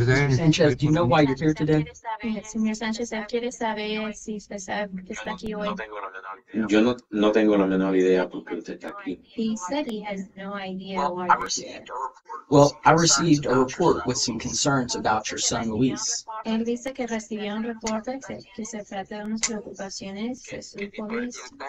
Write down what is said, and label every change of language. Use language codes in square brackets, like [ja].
[en] Sanchez, do you know why you're here today? [es] Señor Sánchez, él quiere saber si usted sabe por qué está aquí hoy. Yo no tengo la menor idea por qué usted está aquí. [en] He said he has no idea why you're here. Well, I received a report with some concerns about your son Luis. [es] Él dice que recibió un reporte que se trata de unas preocupaciones de su hijo Luis.